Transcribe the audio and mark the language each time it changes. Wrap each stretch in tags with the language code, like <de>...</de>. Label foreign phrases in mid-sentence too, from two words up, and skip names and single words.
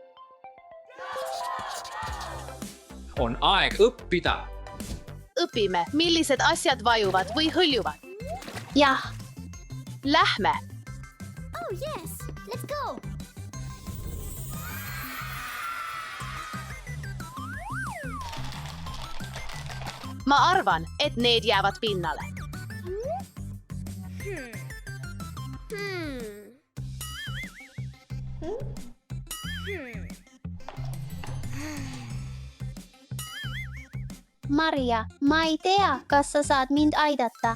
<et>On aeg õppida. õpime, millised asjad vajuvad või hõljuvad. jah, Lähme.</et> <en>Oh yes, let's go.</en> <et>Ma arvan, et need jäävad pinnale. Maria, ma ei tea, kas sa saad mind aidata.</et>